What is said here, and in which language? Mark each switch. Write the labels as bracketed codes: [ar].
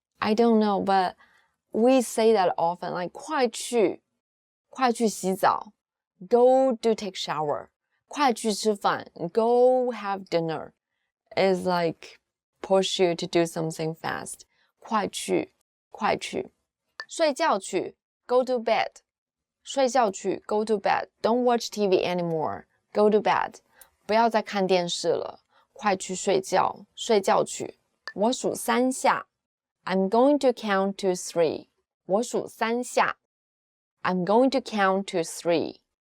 [en] I don't know, but we say that often. Like [zh] 快去洗澡 [en] go do take shower. [zh] 快去吃饭 [en] go have dinner. It's like push you to do something fast. [zh] 快去睡觉去 [en] go to bed. [zh] 睡觉去 [en] go to bed. Don't watch TV anymore. Go to bed. [zh] 不要再看电视了，快去睡觉去。我数3下 [en] I'm going to count to 3. [zh] 我数3下 [en] I'm going to count to 3.